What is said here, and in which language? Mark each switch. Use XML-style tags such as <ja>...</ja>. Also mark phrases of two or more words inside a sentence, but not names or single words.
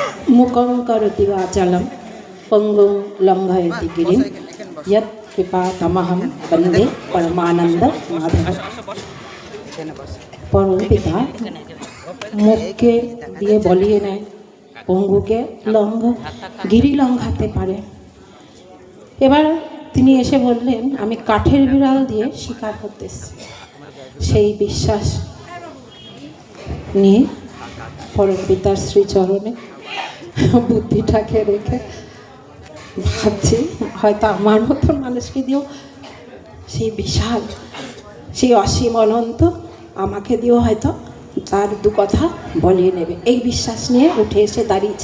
<sa>मुखं करोति वाचालं पंगुं लंघयति गिरिं यत् कृपातमहं वन्दे परमानंद माधव।</sa> <bn>পরম পিতা মুখকে দিয়ে বলিয়ে নেয়, পঙ্গুকে গিরি লঙ্ঘাতে পারে। এবার তিনি এসে বললেন, আমি কাঠের বিড়াল দিয়ে শিকার করতে এসেছি। সেই বিশ্বাস নিয়ে পরম পিতার শ্রীচরণে বুদ্ধিটাকে রেখে ভাবছি, হয়তো আমার মতন মানুষকে দিয়েও সেই বিশাল, সেই অসীম অনন্ত আমাকে দিয়েও হয়তো তার দু কথা বলিয়ে নেবে, এই বিশ্বাস নিয়ে উঠে এসে দাঁড়িয়েছি।</bn>